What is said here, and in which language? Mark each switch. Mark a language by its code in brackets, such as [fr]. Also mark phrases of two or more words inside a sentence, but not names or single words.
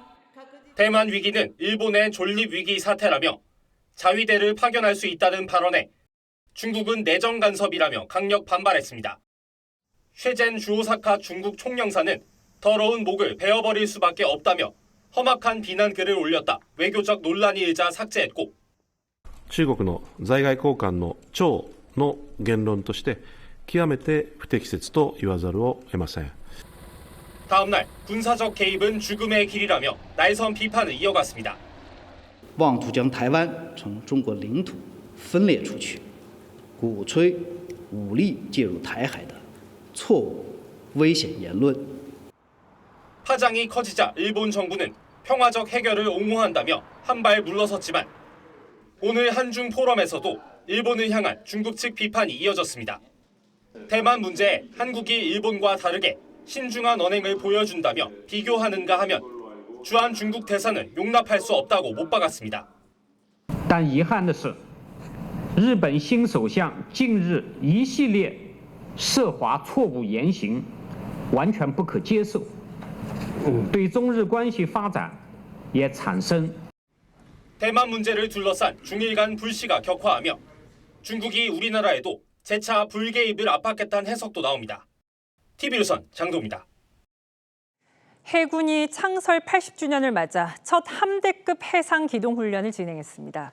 [ko] 대만 위기는 일본의 존립 위기 사태라며 자위대를 파견할 수 있다는 발언에 중국은 내정 간섭이라며 강력 반발했습니다. 쉐젠 주오사카 중국 총영사는 더러운 목을 베어버릴 수밖에 없다며 험악한 비난 글을 올렸다 외교적 논란이 일자 삭제했고 [ja] 中国の在外交官の長の言論として極めて不適切と言わざるを得ません. [ko] 다음 날 군사적 개입은 죽음의 길이라며 날선 비판을 이어갔습니다. [zh] 妄图将台湾从中国领土分裂出去，鼓吹武力介入台海的错误危险言论。 [ko] 파장이 커지자 일본 정부는 평화적 해결을 옹호한다며 한발 물러섰지만 오늘 한중 포럼에서도 일본을 향한 중국 측 비판이 이어졌습니다. 대만 문제에 한국이 일본과 다르게 신중한 언행을 보여준다며 비교하는가 하면 주한 중국 대사는 용납할 수 없다고 못 박았습니다. [zh] 但遗憾的是，日本新首相近日一系列涉华错误言行，完全不可接受，对中日关系发展也产生 [ko] 대만 문제를 둘러싼 중일 간 불씨가 격화하며 중국이 우리나라에도 재차 불개입을 압박했다는 해석도 나옵니다. TV조선 장도입니다. 해군이 창설 80주년을 맞아 첫 함대급 해상 기동 훈련을 진행했습니다.